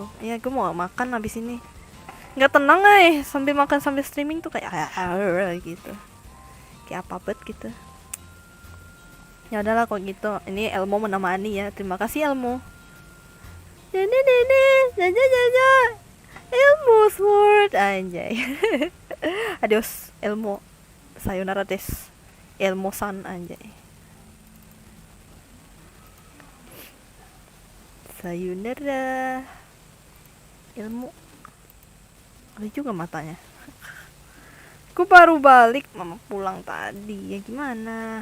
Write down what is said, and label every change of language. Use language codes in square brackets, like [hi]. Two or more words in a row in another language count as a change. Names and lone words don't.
[id] Ya gue mau makan habis ini. Nggak tenang sambil makan sambil streaming tuh kayak gitu. Kayak apa bet gitu. Ya udahlah kok gitu. Ini Elmo menemani ya. Terima kasih Elmo. Elmo Sword anjay. Adios Elmo. [ja] Sayonara des. [id] Elmo san anjay. Sayonara. Ilmu. Ada juga matanya. Gue baru balik, mama pulang tadi. Ya gimana?